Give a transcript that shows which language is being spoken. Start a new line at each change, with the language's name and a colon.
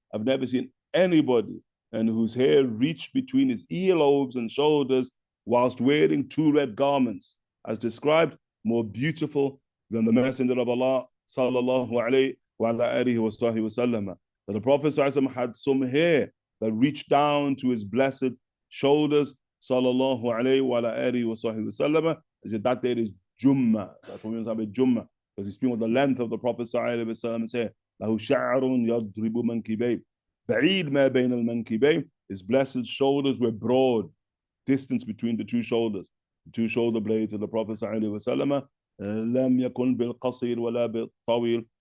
English: I've never seen anybody and whose hair reached between his earlobes and shoulders whilst wearing two red garments, as described, more beautiful than the Messenger of Allah sallallahu alayhi wa ala alihi wa sahbihi wa sallam. That the Prophet had some hair that reached down to his blessed shoulders, sallallahu alayhi wa ala alihi wa sahbihi wa sallam. That there is Jumma. That's what we mean by Jumma, because he's speaking of the length of the Prophet sallallahu alayhi wa sallam's hair.
Arabic: له شعر يضرب منكبيه بعيد ما بين المنكبين.
English: His blessed shoulders were broad, distance between the two shoulders, the two shoulder blades of the Prophet sallallahu alaihi wasallam.
Arabic: لم يكن بالقصير ولا بالطويل.